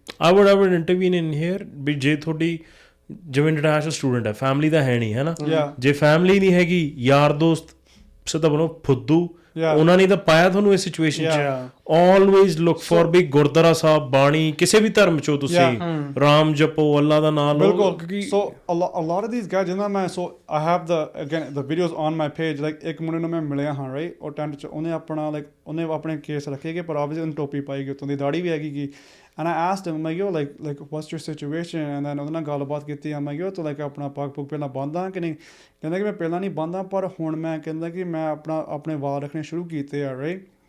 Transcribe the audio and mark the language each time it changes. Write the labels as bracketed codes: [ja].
[en] I would intervene in here [pa] ਵੀ ਜੇ ਤੁਹਾਡੀ ਜਿਵੇਂ ਇੰਟਰਨੈਸ਼ਨਲ ਸਟੂਡੈਂਟ ਹੈ ਫੈਮਿਲੀ ਤਾਂ ਹੈ ਨਹੀਂ ਹੈ ਨਾ ਜੇ ਫੈਮਿਲੀ ਨਹੀਂ ਹੈਗੀ ਯਾਰ ਦੋਸਤ ਸਿੱਧਾ ਬਣੋ ਫੁੱਦੂ ਉਹਨਾਂ ਨੇ ਤਾਂ ਪਾਇਆ ਤੁਹਾਨੂੰ ਇਸ ਸਿਚੁਏਸ਼ਨ 'ਚ ਆਲਵੇਜ਼ ਲੁੱਕ ਫॉर ਵੀ ਗੁਰਦੁਆਰਾ ਸਾਹਿਬ ਬਾਣੀ ਕਿਸੇ ਵੀ ਧਰਮ 'ਚੋਂ ਤੁਸੀਂ ਰਾਮ ਜਪੋ ਅੱਲਾ ਦਾ ਨਾਮ ਲਓ ਸੋ [en] a lot of these guys [pa] ਜਿਨ੍ਹਾਂ ਮੈਂ ਸੋ [en] I have the videos on my page [pa] like ਇੱਕ ਮੁੰਡੇ ਨੂੰ ਮੈਂ ਮਿਲਿਆ ਹਾਂ ਰਾਈਟ ਉਹ ਟੈਂਟ 'ਚ ਉਹਨੇ ਆਪਣਾ ਲਾਈਕ ਉਹਨੇ ਆਪਣੇ ਕੇਸ ਰੱਖੇ ਕਿ ਪਰ ਆਬਵੀਅਸਲੀ ਉਹਨੇ ਟੋਪੀ ਪਾਈ ਗਈ ਉੱਤੋਂ ਦੀ ਦਾੜੀ ਵੀ ਹੈਗੀ ਕਿ [en] And I asked him, I'm like, yo, like what's your situation? And then [pa] ਉਹਦੇ ਨਾਲ ਗੱਲਬਾਤ ਕੀਤੀ, [en] I'm like, yo, [pa] ਤੂੰ like ਆਪਣਾ ਪੱਗ ਪੁੱਗ ਪਹਿਲਾਂ ਬੰਨ੍ਹਦਾ ਕਿ ਨਹੀਂ? ਕਹਿੰਦਾ ਕਿ ਮੈਂ ਪਹਿਲਾਂ ਨਹੀਂ ਬੰਨ੍ਹਦਾ, ਪਰ ਹੁਣ ਮੈਂ ਕਹਿੰਦਾ ਕਿ ਮੈਂ ਆਪਣੇ ਵਾਲ ਰੱਖਣੇ ਸ਼ੁਰੂ ਕੀਤੇ ਆ, right?